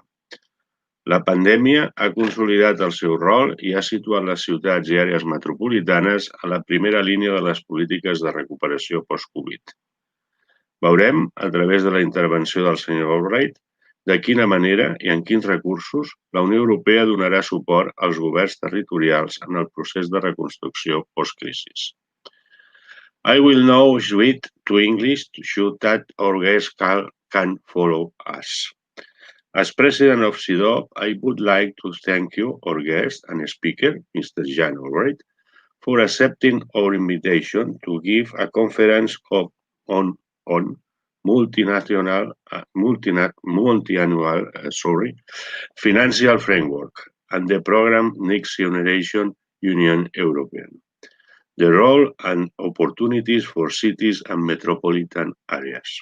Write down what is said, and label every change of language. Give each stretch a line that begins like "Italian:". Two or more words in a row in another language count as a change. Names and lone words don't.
Catalan: La pandèmia ha consolidat el seu rol i ha situat les ciutats i àrees metropolitanes a la primera línia de les polítiques de recuperació post-Covid. Veurem, a través de la intervenció del senyor Olbrycht, de quina manera i en quins recursos la Unió Europea donarà suport als governs territorials en el procés de reconstrucció post-crisis.
English: I will now switch to English so that our guests can follow us. As President of CIDOB, I would like to thank you, our guest and speaker, Mr. Jan Olbrycht, for accepting our invitation to give a conference on multi-annual financial framework and the program Next Generation Union European, the role and opportunities for cities and metropolitan areas.